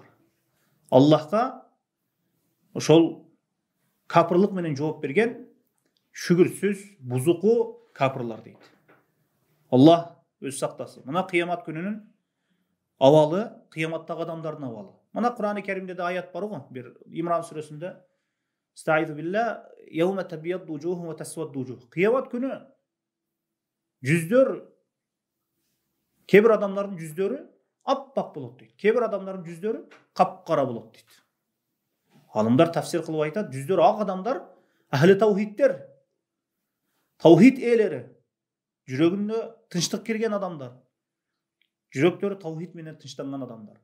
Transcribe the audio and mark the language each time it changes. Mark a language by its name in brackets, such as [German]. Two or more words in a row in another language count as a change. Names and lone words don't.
[Kyrgyz] Аллахка ошол капырлык менен жооп берген шүгүрсүз, бузуку капырлар дейт. Аллах өзү сактасын. Мына кыямат күнүнүн абалы, кыяматтагы адамдардын абалы. Мына Кур'ан-ы Керимде де аят бар го, бир Имран сүрөсүндө [Arabic] أستعيذ بالله يوم تبيض وجوه وتسود وجوه. [Kyrgyz] Кыямат күнү жүздөр, кээ бир адамдардын жүздөрү аппак болот дейт. Кээ бир адамдардын жүздөрү капкара болот дейт. Алымдар тафсир кылып айтат, жүздөрү ак адамдар ахли таухиддер, таухид ээлери, жүрөгүндө тынчтык кирген адамдар, жүрөктөрү таухид менен тынчтанган адамдар.